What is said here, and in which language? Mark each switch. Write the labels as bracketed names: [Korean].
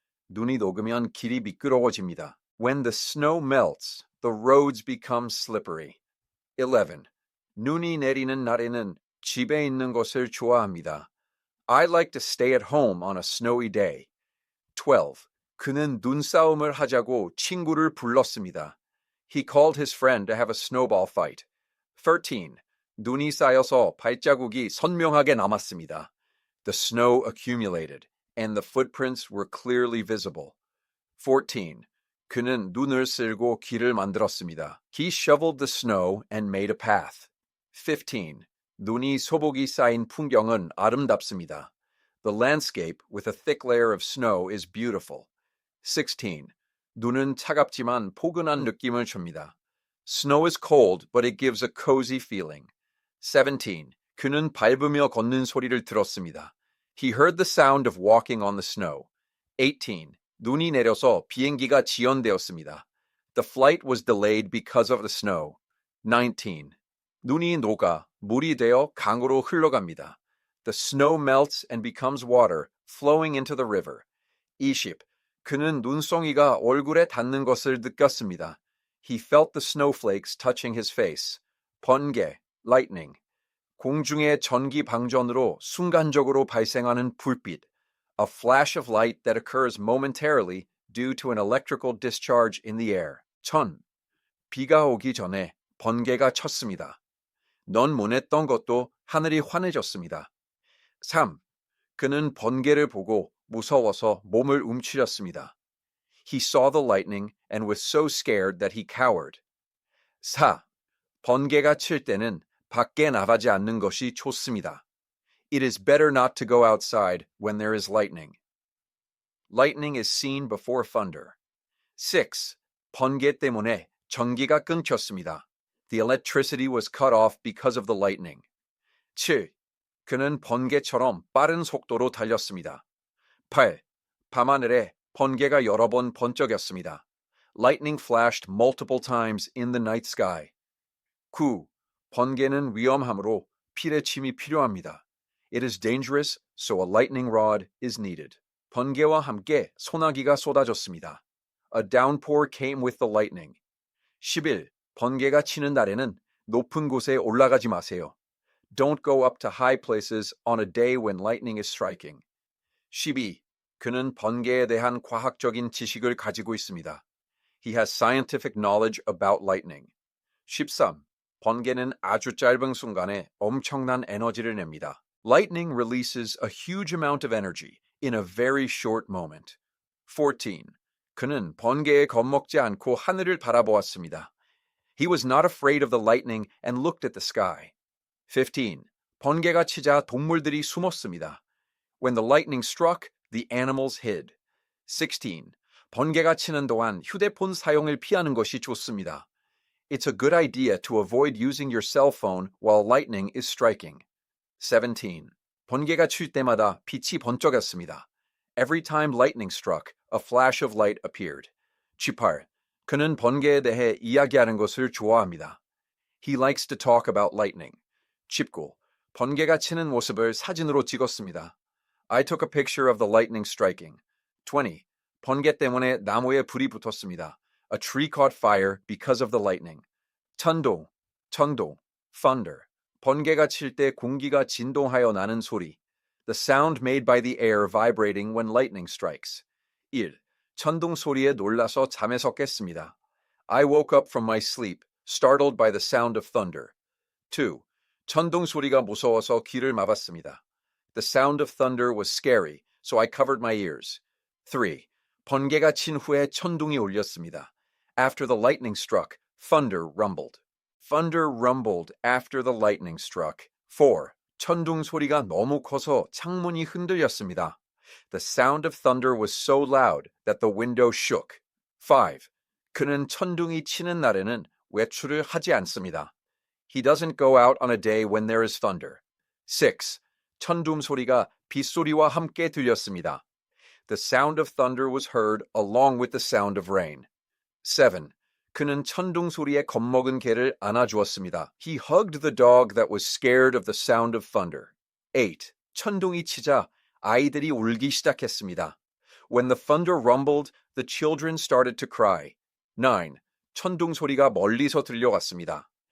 [Korean] 눈이 녹으면 길이 미끄러워집니다. [English] When the snow melts, the roads become slippery. 11. [Korean] 눈이 내리는 날에는 집에 있는 것을 좋아합니다. [English] I like to stay at home on a snowy day. 12. [Korean] 그는 눈싸움을 하자고 친구를 불렀습니다. [English] He called his friend to have a snowball fight. 13. [Korean] 눈이 쌓여서 발자국이 선명하게 남았습니다. [English] The snow accumulated, and the footprints were clearly visible. 14. [Korean] 그는 눈을 쓸고 길을 만들었습니다. [English] He shoveled the snow and made a path. 15. [Korean] 눈이 소복이 쌓인 풍경은 아름답습니다. [English] The landscape with a thick layer of snow is beautiful. 16. [Korean] 눈은 차갑지만 포근한 느낌을 줍니다. [English] Snow is cold, but it gives a cozy feeling. 17. [Korean] 그는 밟으며 걷는 소리를 들었습니다. [English] He heard the sound of walking on the snow. 18. [Korean] 눈이 내려서 비행기가 지연되었습니다. [English] The flight was delayed because of the snow. 19. [Korean] 눈이 녹아 물이 되어 강으로 흘러갑니다. [English] The snow melts and becomes water, flowing into the river. 20. [Korean] 그는 눈송이가 얼굴에 닿는 것을 느꼈습니다. [English] He felt the snowflakes touching his face. 번개, lightning. [Korean] 공중의 전기 방전으로 순간적으로 발생하는 불빛. [English] A flash of light that occurs momentarily due to an electrical discharge in the air. 천. [Korean] 비가 오기 전에 번개가 쳤습니다. 넌 못했던 것도 하늘이 환해졌습니다. [English] 3. [Korean] 그는 번개를 보고 무서워서 몸을 움츠렸습니다. [English] He saw the lightning and was so scared that he cowered. 4. [Korean] 번개가 칠 때는 밖에 나가지 않는 것이 좋습니다. [English] It is better not to go outside when there is lightning. Lightning is seen before thunder. 6. [Korean] 번개 때문에 전기가 끊겼습니다. [English] The electricity was cut off because of the lightning. 7. [Korean] 그는 번개처럼 빠른 속도로 달렸습니다. [English] 8. [Korean] 밤하늘에 번개가 여러 번 번쩍였습니다. [English] Lightning flashed multiple times in the night sky. 9. [Korean] 번개는 위험하므로 피뢰침이 필요합니다. [English] It is dangerous, so a lightning rod is needed. [Korean] 번개와 함께 소나기가 쏟아졌습니다. [English] A downpour came with the lightning. 11. [Korean] 번개가 치는 날에는 높은 곳에 올라가지 마세요. [English] Don't go up to high places on a day when lightning is striking. 12. [Korean] 그는 번개에 대한 과학적인 지식을 가지고 있습니다. [English] He has scientific knowledge about lightning. 13. [Korean] 번개는 아주 짧은 순간에 엄청난 에너지를 냅니다. [English] Lightning releases a huge amount of energy in a very short moment. 14. [Korean] 그는 번개에 겁먹지 않고 하늘을 바라보았습니다. [English] He was not afraid of the lightning and looked at the sky. 15. [Korean] 번개가 치자 동물들이 숨었습니다. [English] When the lightning struck, the animals hid. 16. [Korean] 번개가 치는 동안 휴대폰 사용을 피하는 것이 좋습니다. [English] It's a good idea to avoid using your cell phone while lightning is striking. 17. [Korean] 번개가 칠 때마다 빛이 번쩍였습니다. [English] Every time lightning struck, a flash of light appeared. 18. [Korean] 그는 번개에 대해 이야기하는 것을 좋아합니다. [English] He likes to talk about lightning. 19. [Korean] 번개가 치는 모습을 사진으로 찍었습니다. [English] I took a picture of the lightning striking. 20. [Korean] 번개 때문에 나무에 불이 붙었습니다. [English] A tree caught fire because of the lightning. 천둥, thunder. [Korean] 번개가 칠 때 공기가 진동하여 나는 소리. [English] The sound made by the air vibrating when lightning strikes. 1. [Korean] 천둥 소리에 놀라서 잠에서 깼습니다. [English] I woke up from my sleep, startled by the sound of thunder. 2. [Korean] 천둥 소리가 무서워서 귀를 막았습니다. [English] The sound of thunder was scary, so I covered my ears. 3. [Korean] 번개가 친 후에 천둥이 울렸습니다. [English] After the lightning struck, thunder rumbled. Thunder rumbled after the lightning struck. 4. [Korean] 천둥 소리가 너무 커서 창문이 흔들렸습니다. [English] The sound of thunder was so loud that the window shook. 5. [Korean] 그는 천둥이 치는 날에는 외출을 하지 않습니다. [English] He doesn't go out on a day when there is thunder. 6. [Korean] 천둥 소리가 빗소리와 함께 들렸습니다. [English] The sound of thunder was heard along with the sound of rain. 7. [Korean] 그는 천둥 소리에 겁먹은 개를 안아주었습니다. [English] He hugged the dog that was scared of the sound of thunder. 8. [Korean] 천둥이 치자 아이들이 울기 시작했습니다. [English] When the thunder rumbled, the children started to cry. 9. [Korean] 천둥 소리가 멀리서 들려왔습니다.